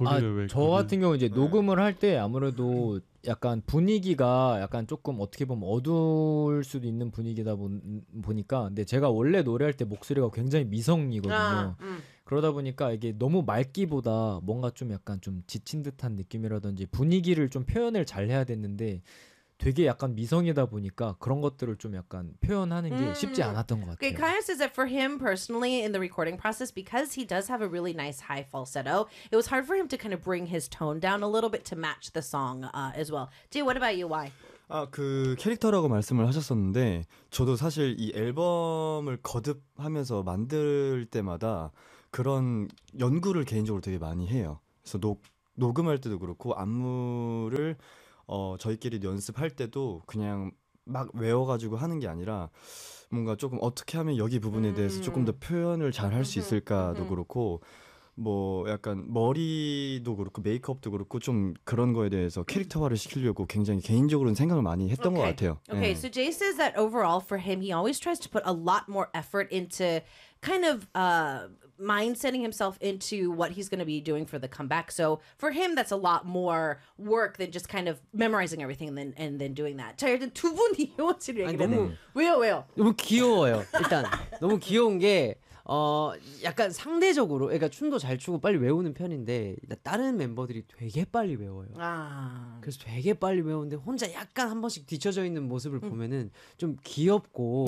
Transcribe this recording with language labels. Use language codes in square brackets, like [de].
[ko] 아, 저 같은 경우 이제 녹음을 할 때 아무래도 약간 분위기가 약간 조금 어떻게 보면 어두울 수도 있는 분위기다 보니까, 근데 제가 원래 노래할 때 목소리가 굉장히 미성이거든요. 그러다 보니까 이게 너무 맑기보다 뭔가 좀 약간 좀 지친 듯한 느낌이라든지 분위기를 좀 표현을 잘 해야 됐는데. 되게 약간 미성이다 보니까 그런 것들을 좀 약간 표현하는 게 쉽지 않았던 것 같아요. [en] Okay, Kaya says that for him personally in the recording process, because he does have a really nice high falsetto, it was hard for him to kind of bring his tone down a little bit to match the song as well. Jay, what about you? Why? [ko] 아, 그 캐릭터라고 말씀을 하셨었는데 저도 사실 이 앨범을 거듭하면서 만들 때마다 그런 연구를 개인적으로 되게 많이 해요. 그래서 녹음할 때도 그렇고 안무를 저희끼리 연습할 때도 그냥 막 외워가지고 하는 게 아니라 뭔가 조금 어떻게 하면 여기 부분에 대해서 조금 더 표현을 잘 할 수 있을까도 그렇고 뭐 약간 머리도 그렇고 메이크업도 그렇고 좀 그런 거에 대해서 캐릭터화를 시키려고 굉장히 개인적으로는 생각을 많이 했던 것 같아요. [en] Okay, [ko] 네. [en] So Jay says that overall for him, he always tries to put a lot more effort into kind of mindsetting himself into what he's going to be doing for the comeback. So for him, that's a lot more work than just kind of memorizing everything and then doing that. [ko] 자, 일단 두 분이 옷을 얘기 너무 왜요 왜요? 너무 귀여워요. 일단 너무 귀여운 게 약간 상대적으로 그러니까 춤도 잘 추고 빨리 외우는 편인데 다른 멤버들이 되게 빨리 외워요. 아. 그래서 되게 빨리 외우는데 혼자 약간 한 번씩 뒤쳐져 있는 모습을 보면은 좀 귀엽고